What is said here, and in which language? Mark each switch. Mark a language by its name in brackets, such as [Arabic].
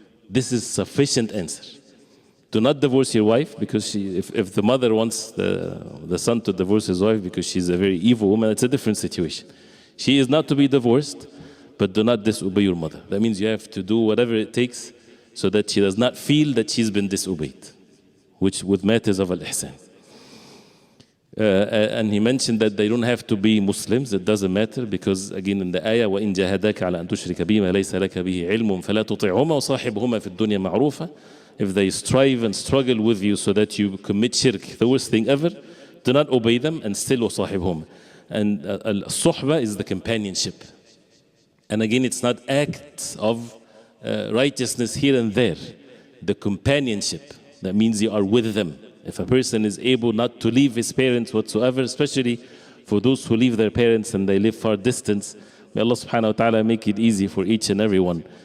[English] This is sufficient answer. Do not divorce your wife, because if the mother wants the son to divorce his wife because she's a very evil woman, it's a different situation. She is not to be divorced, but do not disobey your mother. That means you have to do whatever it takes so that she does not feel that she's been disobeyed, which with matters of al-ihsan. And he mentioned that they don't have to be Muslims. It doesn't matter, because again in the ayah, [Arabic] وَإِن جَاهَدَاكَ عَلَى أَن تُشْرِكَ بِي مَا لَيْسَ لَكَ بِهِ عِلْمٌ فَلَا تُطِعْهُمَا وَصَاحِبْهُمَا فِي الدُّنْيَا مَعْرُوفًا. [English] If they strive and struggle with you so that you commit shirk, the worst thing ever, do not obey them, and still [Arabic] وَصَاحِبْهُمَا. [English] And al-suhba is the companionship. And again, it's not acts of righteousness here and there. The companionship, that means you are with them. If a person is able not to leave his parents whatsoever, especially for those who leave their parents and they live far distance, may Allah subhanahu wa ta'ala make it easy for each and every one.